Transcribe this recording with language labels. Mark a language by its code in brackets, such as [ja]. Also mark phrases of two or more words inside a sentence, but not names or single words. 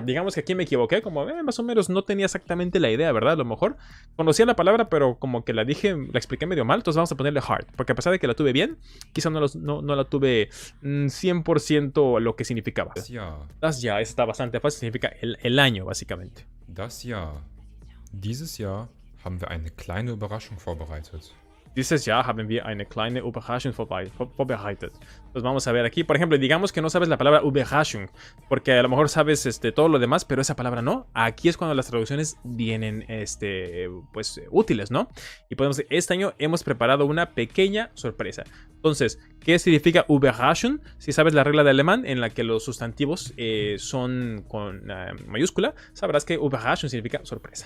[es] Digamos que aquí me equivoqué. Como más o menos no tenía exactamente la idea, ¿verdad? A lo mejor conocía la palabra, pero como que la expliqué medio mal. Entonces vamos a ponerle hard. Porque a pesar de que la tuve bien, quizá no la tuve 100% lo que significaba. [de] Das Jahr [es] está bastante fácil. Significa el año, básicamente. [de] Das Jahr. Dieses Jahr haben wir eine kleine Überraschung vorbereitet. Dieses Jahr haben wir eine kleine Überraschung vorbereitet. [es] Entonces vamos a ver aquí, por ejemplo, digamos que no sabes la palabra Überraschung, porque a lo mejor sabes todo lo demás, pero esa palabra no. Aquí es cuando las traducciones vienen pues útiles, ¿no? Y podemos decir, este año hemos preparado una pequeña sorpresa. Entonces, ¿qué significa Überraschung? Si sabes la regla de alemán en la que los sustantivos son con mayúscula, sabrás que Überraschung significa sorpresa.